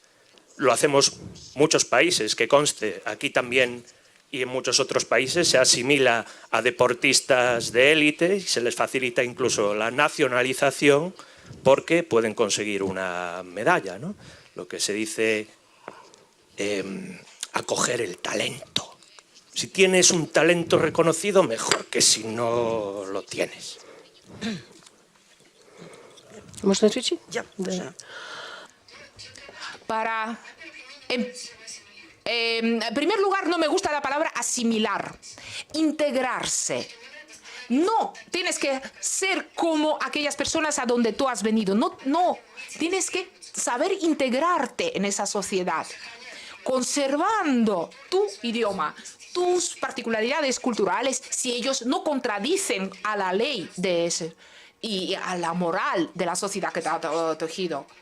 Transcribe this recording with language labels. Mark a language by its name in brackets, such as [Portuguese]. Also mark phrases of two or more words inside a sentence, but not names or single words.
[Spanish] Lo hacemos muchos países, que conste, aquí también y en muchos otros países se asimila a deportistas de élite y se les facilita incluso la nacionalización porque pueden conseguir una medalla, ¿no? Lo que se dice acoger el talento. Si tienes un talento reconocido, mejor que si no lo tienes. [Russian] ¿Можно ответить? [Spanish] Ya, [Russian] Да. [Spanish] En primer lugar, no me gusta la palabra asimilar, integrarse. No, tienes que ser como aquellas personas a donde tú has venido. No, tienes que saber integrarte en esa sociedad, conservando tu idioma, tus particularidades culturales, si ellos no contradicen a la ley de ese y a la moral de la sociedad que te ha tejido.